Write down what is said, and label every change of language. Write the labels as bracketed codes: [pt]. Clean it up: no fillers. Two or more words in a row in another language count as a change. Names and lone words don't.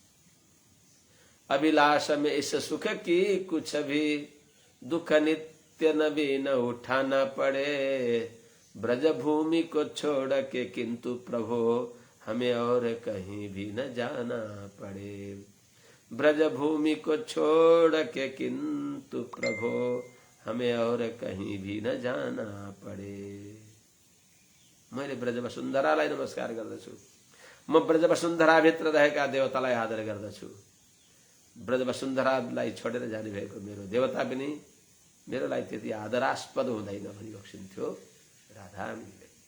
[hi] अभिलाष में इस सुख की कुछ भी दुख नित्य नवीन उठाना पड़े। ब्रज भूमि को छोड़ के किंतु प्रभो हमें और कहीं भी न जाना पड़े। ब्रज भूमि को छोड़ के किंतु प्रभो हमें और कहीं भी न जाना पड़े। [ne] मैले ब्रज वसुन्धरालाई नमस्कार गर्दछु। म ब्रज वसुन्धराभित्र रहेका देवतालाई आदर गर्दछु। ब्रज वसुन्धरालाई छोडेर जाने भएको मेरो देवता पनि मेरोलाई त्यति आदरास्पद हुँदैन भनी बक्सिन्थ्यो राधामणिले।